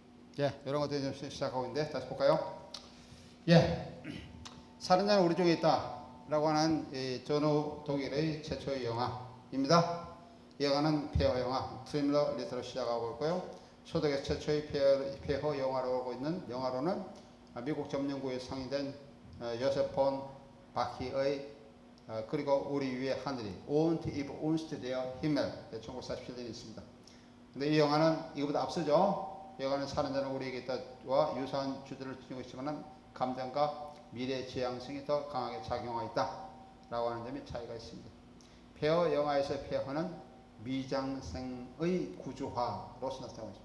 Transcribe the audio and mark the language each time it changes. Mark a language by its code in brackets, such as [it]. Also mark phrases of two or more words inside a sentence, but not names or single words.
[ko] 예, 이런 것들 좀 시작하고 있는데 다시 볼까요? 예, 살인자는 우리 쪽에 있다라고 하는 이 전후 독일의 최초의 영화입니다. 이 영화는 폐허 영화, 트림러 리터로 시작하고 있고요. 소득의 최초의 폐허 영화로 하고 있는 영화로는 미국 점령구에 상영된 요셉 폰 바히의 그리고 우리 위의 하늘이 [de] Und über uns der Himmel [ko] 1947년에 있습니다. 근데 이 영화는 이거보다 앞서죠. 이 영화는 살인자는 우리에게 있다와 유사한 주제를 지니고 있지만 감정과 미래 지향성이 더 강하게 작용하고 있다라고 하는 점이 차이가 있습니다. 폐허 영화에서의 폐허는 미장생의 구조화로서 나타나고 있습니다.